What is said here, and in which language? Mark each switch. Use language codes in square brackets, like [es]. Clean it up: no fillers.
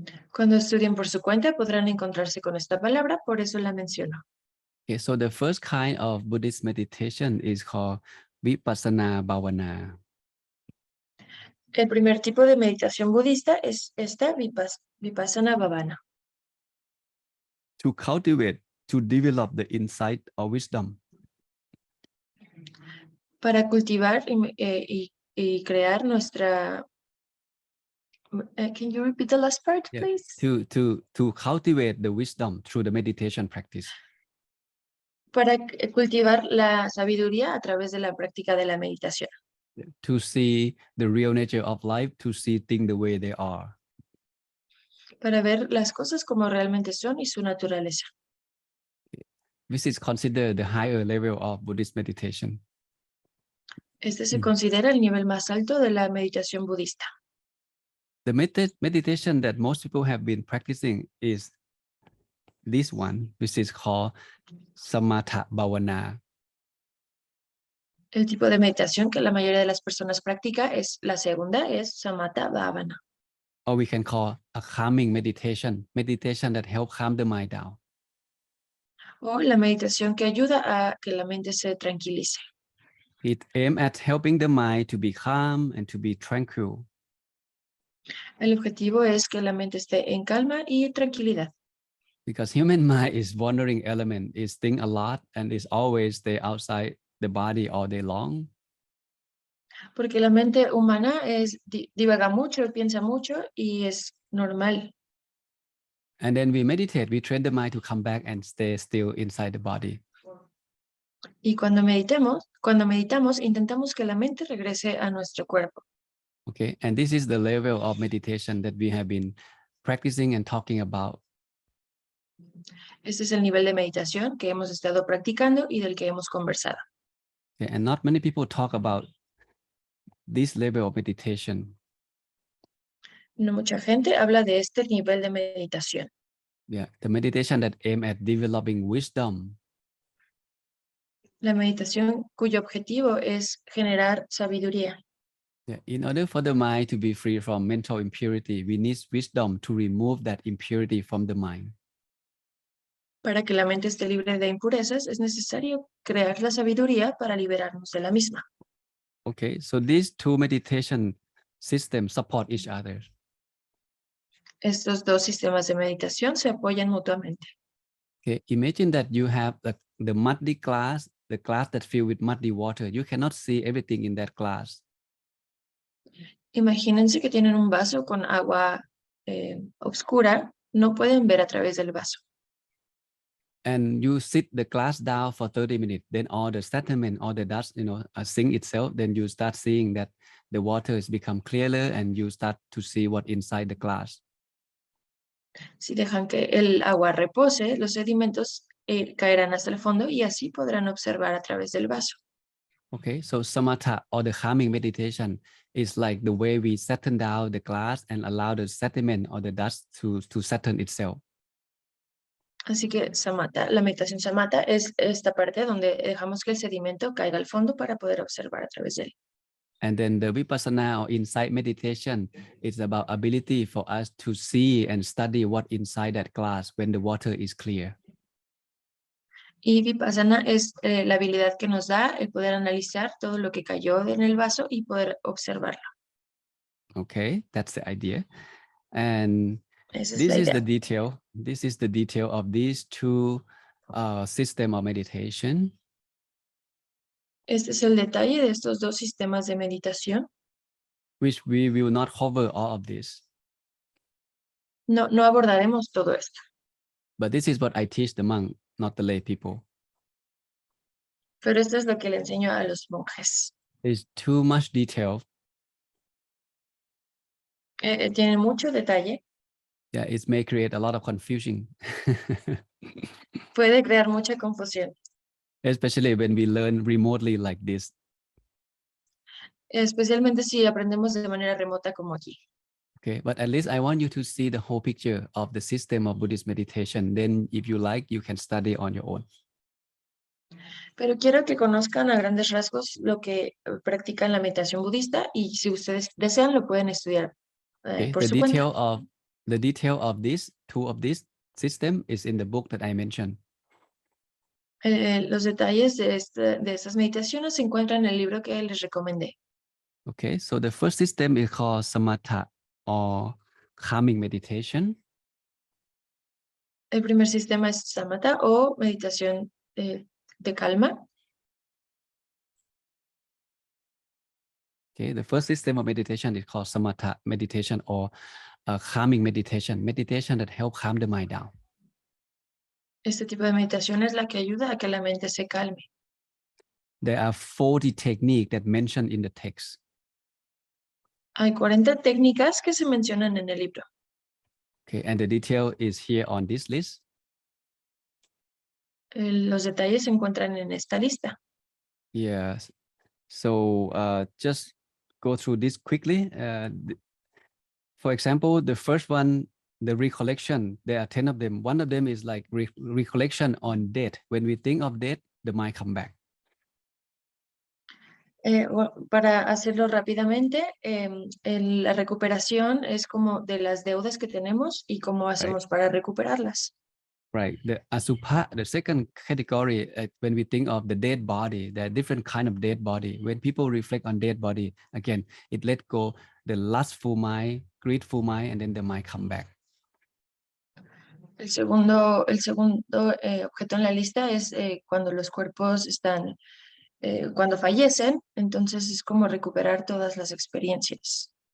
[es] Cuando estudien por su cuenta podrán encontrarse con esta palabra, por eso la menciono. [en] Okay, so the first kind of Buddhist meditation is called vipassana bhavana. [es] El primer tipo de meditación budista es esta vipassana bhavana. [en] To cultivate, to develop the insight or wisdom. [es] Para cultivar y crear nuestra... [en] can you repeat the last part, Yeah, please? to cultivate the wisdom through the meditation practice. [es] Para cultivar la sabiduría a través de la práctica de la meditación. [en] To see the real nature of life, to see things the way they are. [es] Para ver las cosas como realmente son y su naturaleza. [en] This is considered the higher level of Buddhist meditation. [es] Este se considera el nivel más alto de la meditación budista. [en] The meditation that most people have been practicing is this one, which is called samatha bhavana. [es] El tipo de meditación que la mayoría de las personas practica es la segunda, es samatha bhavana. [en] Or we can call a calming meditation, meditation that helps calm the mind down. [es] O la meditación que ayuda a que la mente se tranquilice. [en] It aims at helping the mind to be calm and to be tranquil. [es] El objetivo es que la mente esté en calma y tranquilidad. [en] Because human mind is wandering element, is think a lot and is always stay outside the body all day long. [es] Porque la mente humana divaga mucho, piensa mucho y es normal. [en] And then we meditate, we train the mind to come back and stay still inside the body. [es] Y cuando meditamos, intentamos que la mente regrese a nuestro cuerpo. [en] Okay, and this is the level of meditation that we have been practicing and talking about. [es] Este es el nivel de meditación que hemos estado practicando y del que hemos conversado. [en] Okay, and not many people talk about this level of meditation. [es] No mucha gente habla de este nivel de meditación. [en] Yeah, the meditation that aim at developing wisdom. [es] La meditación cuyo objetivo es generar sabiduría. [en] Yeah, in order for the mind to be free from mental impurity, we need wisdom to remove that impurity from the mind. [es] Para que la mente esté libre de impurezas, es necesario crear la sabiduría para liberarnos de la misma. [en] Okay, so these two meditation systems support each other. [es] Estos dos sistemas de meditación se apoyan mutuamente. [en] Okay, imagine that you have the muddy glass, the glass that filled with muddy water. You cannot see everything in that glass. [es] Imagínense que tienen un vaso con agua oscura, no pueden ver a través del vaso. [en] And you sit the glass down for 30 minutes, then all the sediment, all the dust, sink itself, then you start seeing that the water has become clearer and you start to see what inside the glass. [es] Si dejan que el agua repose, los sedimentos caerán hasta el fondo y así podrán observar a través del vaso. [en] Okay, so samatha or the calming meditation is like the way we settle down the glass and allow the sediment or the dust to settle itself. [es] Así que samatha, la meditación samatha es esta parte donde dejamos que el sedimento caiga al fondo para poder observar a través de él. [en] And then the vipassana or insight meditation is about ability for us to see and study what inside that glass when the water is clear. [es] Y vipassana es la habilidad que nos da el poder analizar todo lo que cayó en el vaso y poder observarlo. [en] Okay, that's the idea. And [es] Esa es [en] this [es] la [en] is [es] idea. [en] the detail. This is the detail of these two system of meditation. [es] Este es el detalle de estos dos sistemas de meditación. [en] Which we will not cover all of this. [es] No, no abordaremos todo esto, [en] But this is what I teach the monk, not the lay people. [es] pero esto es lo que le enseño a los monjes. [en] It's too much detail. [es] Tiene mucho detalle, [en] Yeah, it may create a lot of confusion. [es] puede crear mucha confusión, [en] Especially when we learn remotely like this. [es] especialmente si aprendemos de manera remota como aquí. [en] Okay, but at least I want you to see the whole picture of the system of Buddhist meditation. Then if you like, you can study on your own. [es] Pero quiero que conozcan a grandes rasgos lo que practican la meditación budista y si ustedes desean lo pueden estudiar [en] Okay, [es] por su cuenta. [en] the detail of this two of this system is in the book that I mentioned. [es] Los detalles de estas meditaciones se encuentran en el libro que les recomendé. [en] Okay, so the first system is called samatha or calming meditation. [es] El primer sistema es samatha o meditación de calma. [en] Okay, the first system of meditation is called samatha meditation or calming meditation that help calm the mind down. [es] Este tipo de meditación es la que ayuda a que la mente se calme. [en] There are 40 techniques that mentioned in the text. [es] Hay 40 técnicas que se mencionan en el libro. [en] Okay, and the detail is here on this list. [es] Los detalles se encuentran en esta lista. [en] Yes. So just go through this quickly. For example, the first one, the recollection, there are 10 of them. One of them is like recollection on death. When we think of death, the mind come back. [es] Para hacerlo rápidamente, la recuperación es como de las deudas que tenemos y cómo hacemos para recuperarlas. [en] Right. The asubha, the second category, when we think of the dead body, there are different kind of dead body. When people reflect on dead body, again, it let go the lustful mind, greedful mind, and then the mind come back. [es] El segundo objeto en la lista es cuando los cuerpos están, cuando fallecen, entonces es como recuperar todas las experiencias.